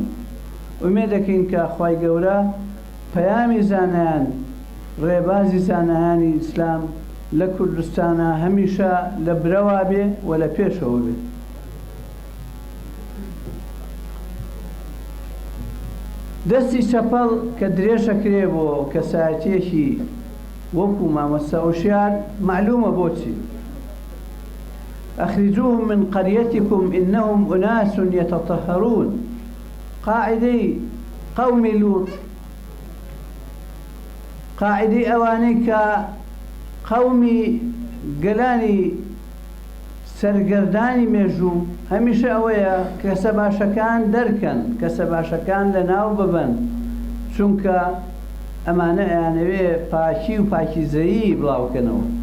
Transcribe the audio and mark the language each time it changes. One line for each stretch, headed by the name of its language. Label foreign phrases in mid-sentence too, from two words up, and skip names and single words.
Central Kurdish: ئومێد دەکەین کە خوای گەورە پەیامی زانایان ڕێبازی زانایانی ئیسلام لە کوردستانە هەمیشە لە برەوا بێ و لە پێشەوە بێ. دەستی چەپەڵ کە درێژەکرێ بۆ کەسایەتیەکی وەکو مامەستا وشیار معلومە بۆچی.
Arabic: ئەخرجوهم من قريتكم إنهم أناس يتطهرون.
Central Kurdish: قاعدەی قەومی لوط قاعدەی ئەوانەی کە قەومی گەلانی سەرگەردانی مێژوو هەمیشە ئەوەیە کەسە باشەکان دەرکەن کەسە باشەکان لە ناو ببەن چونکە ئەمانە ئەیانەوێ پاکی و پاکیزەیی بڵاوکەنەوە.